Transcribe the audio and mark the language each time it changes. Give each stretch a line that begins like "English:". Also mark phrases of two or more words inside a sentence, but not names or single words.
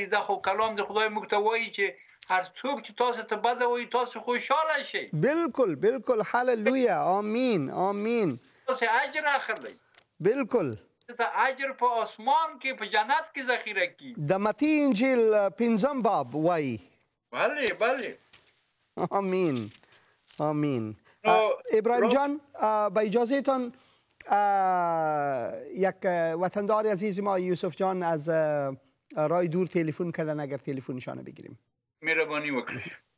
Pashto: دا خو کلام د خدای موږ ته وایي چې هر څوک چې تاسو ته بد وایي تاسو خوشاله شئ. بالکل هللویا. آمین. تاسو اجر اخلئ. بالکل. ته اجر په آسمان کې په جنت کې ذخیره کی. د متی انجیل 5 باب وایي. بله. آمین.
Persian: ابراهیم جان با اجازه تان یک وطندار عزیز ما یوسف جان از راه دور تلفن کردن، اگر تلفنشان بگیریم.
Pashto: مهربانی وکړئ.